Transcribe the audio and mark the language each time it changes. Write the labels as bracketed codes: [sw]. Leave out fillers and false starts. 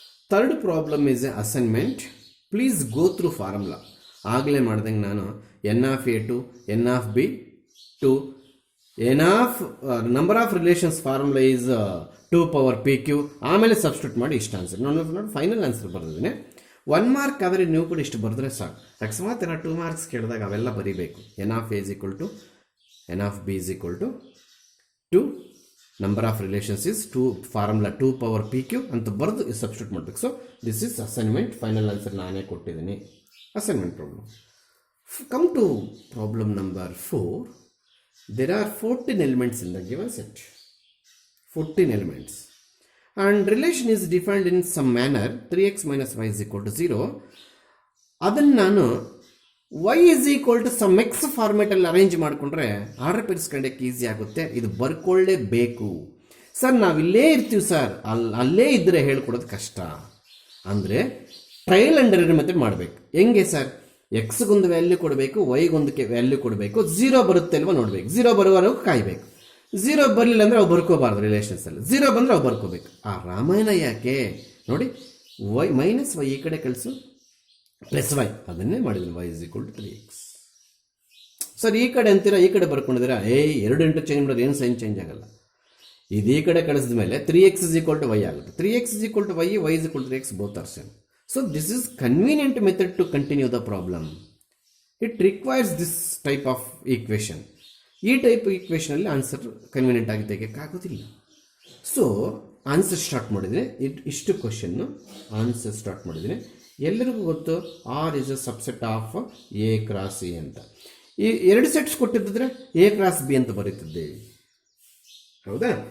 [en] Third problem is a assignment. Please go through formula. [kn] ಆಗಲೇ ಮಾಡ್ದಂಗೆ ನಾನು N of A to N of B to N of number of relations [en] formula is 2 power P Q, [kn] ಆಮೇಲೆ substitute ಮಾಡಿ ಇಷ್ಟು answer. ನೋಡಿ final answer ಬರೆದಿದ್ದೀನಿ. 1 mark ಆದರೆ ನೀವು ಕೂಡ ಇಷ್ಟು ಬರೆದ್ರೆ ಸಾಕು. ಅಕಸ್ಮಾತ್ 2 ಮಾರ್ಕ್ಸ್ ಕೇಳಿದಾಗ ಅವೆಲ್ಲ ಬರೀಬೇಕು. [en] n of A is equal to n of B is equal to 2 number of relations is 2 formula 2 power p q [kn] ಅಂತ ಬರೆದು ಸಬ್ಸ್ಟಿಟ್ಯೂಟ್ ಮಾಡಬೇಕು. [en] So this is assignment. [kn] Final answer ನಾನೇ ಕೊಟ್ಟಿದ್ದೀನಿ. Assignment problem. [en] Come to problem number 4. There are 14 elements in the given set. 14 elements. And relation is defined in some manner. 3x minus y is equal to 0. [kn] ಅದನ್ನು ನಾನು [en] y is equal to some x [kn] ಫಾರ್ಮೇಟಲ್ಲಿ arrange ಮಾಡಿಕೊಂಡ್ರೆ order ಪೇರಿಸ್ಕೊಂಡಕ್ಕೆ easy ಆಗುತ್ತೆ. ಇದು ಬರ್ಕೊಳ್ಳೇಬೇಕು. Sir ನಾವಿಲ್ಲೇ ಇರ್ತೀವಿ sir, ಅಲ್ಲೇ ಇದ್ದರೆ ಹೇಳ್ಕೊಡೋದು ಕಷ್ಟ. ಅಂದರೆ ಟ್ರಯಲ್ ಆ್ಯಂಡ್ ಎರರ್ ಮೆಥಡ್ ಮಾಡಬೇಕು. ಹೆಂಗೆ ಸರ್? ಎಕ್ಸ್ಗೊಂದು ವ್ಯಾಲ್ಯೂ ಕೊಡಬೇಕು, ವೈಗೊಂದು ವ್ಯಾಲ್ಯೂ ಕೊಡಬೇಕು, 0 ಬರುತ್ತೆ ಅಲ್ವಾ ನೋಡಬೇಕು. 0 ಬರುವವರೆಗೂ ಕಾಯಬೇಕು. 0 ಬರಲಿಲ್ಲ ಅಂದರೆ ಅವು ಬರ್ಕೋಬಾರ್ದು. ರಿಲೇಷನ್ಸಲ್ಲಿ 0 ಬಂದರೆ ಅವು ಬರ್ಕೋಬೇಕು. ಆ ರಾಮಾಯಣ ಯಾಕೆ ನೋಡಿ, ವೈ ಮೈನಸ್ ವೈ ಈ ಕಡೆ ಕಳಿಸು, ಪ್ಲಸ್ ವೈ ಅದನ್ನೇ ಮಾಡಿದ್ದೀನಿ. [en] y is equal to 3x. [kn] Sir ಈ ಕಡೆ ಅಂತೀರಾ, ಈ ಕಡೆ ಬರ್ಕೊಂಡಿದ್ದೀರಾ, 2 ಇಂಟರ್ಚೇಂಜ್ ಮಾಡೋದು ಏನು ಸೈನ್ ಚೇಂಜ್ ಆಗಲ್ಲ. ಇದು ಈ ಕಡೆ ಕಳಿಸಿದ ಮೇಲೆ [en] 3x is equal to y [kn] ಆಗುತ್ತೆ. [en] 3x is equal to y, y is equal to 3x, both are same. So this is convenient method to continue the problem. It requires this type of equation. [kn] ಈ type ಈಕ್ವೇಷನಲ್ಲಿ answer convenient ಆಗಿ ತೆಗೆಯೋಕ್ಕಾಗೋದಿಲ್ಲ. So answer start ಮಾಡಿದರೆ ಇಷ್ಟು question answer start ಮಾಡಿದರೆ ಎಲ್ಲರಿಗೂ ಗೊತ್ತು [en] R is a subset of A cross A [kn] ಅಂತ. ಈ 2 sets ಕೊಟ್ಟಿದ್ದರೆ ಎ ಕ್ರಾಸ್ ಬಿ ಅಂತ ಬರೀತಿದ್ದೇವೆ, ಹೌದಾ?